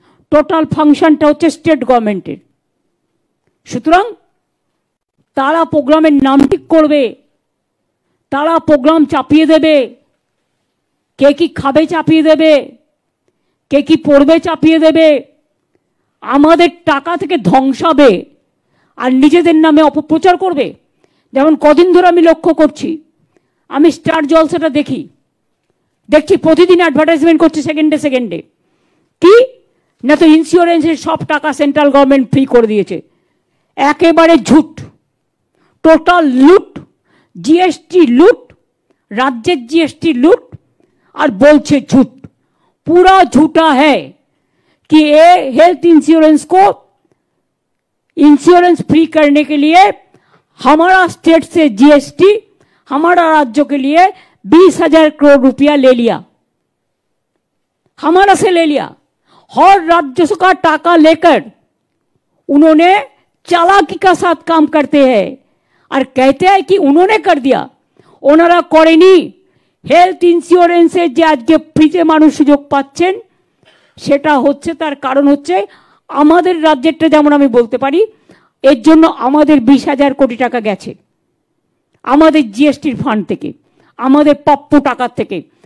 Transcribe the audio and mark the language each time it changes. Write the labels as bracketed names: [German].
[Bangla] Total ফাংশনটা হচ্ছে state গভর্নমেন্টের। সুতরাং তারা প্রোগ্রামের নাম ঠিক করবে, তারা প্রোগ্রাম চাপিয়ে দেবে, কে কি খাবে চাপিয়ে দেবে, কে কি পড়বে চাপিয়ে দেবে, আমাদের টাকা থেকে ধ্বংসাবে আর নিজেদের নামে অপপ্রচার করবে। যেমন কদিন ধরে আমি লক্ষ্য করছি, আমি স্টার জলসাটা দেখছি প্রতিদিন অ্যাডভার্টাইজমেন্ট করছে সেকেন্ডে সেকেন্ডে, কি না তো ইন্স্যুরেন্সের সব টাকা সেন্ট্রাল গভর্নমেন্ট ফ্রি করে দিয়েছে। একেবারে ঝুট, টোটাল লুট, জিএসটি লুট, রাজ্যের জিএসটি লুট, আর বলছে [Hindi] झूठ, पूरा झूठा है कि ये हेल्थ इंश्योरेंस को इंश्योरेंस फ्री करने के लिए हमारा स्टेट से जीएसटी हमारा राज्य के लिए 20,000 करोड़ रुपया ले लिया, हमारा से ले लिया। हर राज्य का टाका लेकर उन्होंने चालाकी का साथ काम करते हैं और कहते हैं कि उन्होंने कर दिया, [Bangla] ওনারা করেনি। হেলথ ইন্স্যুরেন্সের যে আজকে ফ্রিতে মানুষ সুযোগ পাচ্ছেন, সেটা হচ্ছে, তার কারণ হচ্ছে আমাদের রাজ্যেরটা, যেমন আমি বলতে পারি, এর জন্য আমাদের 20,000 কোটি টাকা গেছে আমাদের জিএসটির ফান্ড থেকে, আমাদের প্রাপ্য টাকার থেকে।